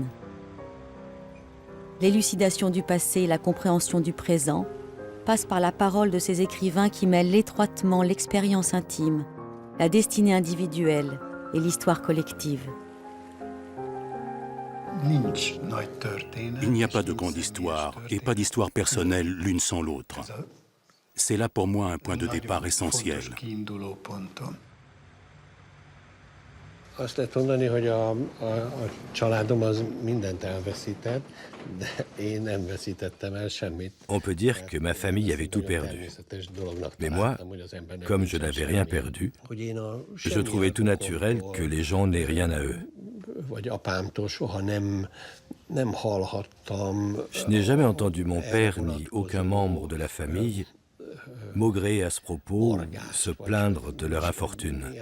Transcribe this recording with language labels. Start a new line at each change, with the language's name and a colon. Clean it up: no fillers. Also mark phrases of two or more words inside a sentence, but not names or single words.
French: L'élucidation du passé et la compréhension du présent passent par la parole de ces écrivains qui mêlent étroitement l'expérience intime, la destinée individuelle et l'histoire collective. Il n'y a pas de grande histoire et pas d'histoire personnelle l'une sans l'autre. C'est là pour moi un point de départ essentiel.
Hungarian: Azt lehet mondani, hogy a családom az mindent elveszített, de én nem veszítettem el semmit.
French: On peut dire que ma famille avait tout perdu. Mais moi, comme je n'avais rien perdu, je trouvais tout naturel que les gens n'aient rien à eux. Je n'ai jamais entendu mon père ni aucun membre de la famille maugréer à ce propos ou se plaindre de leur infortune.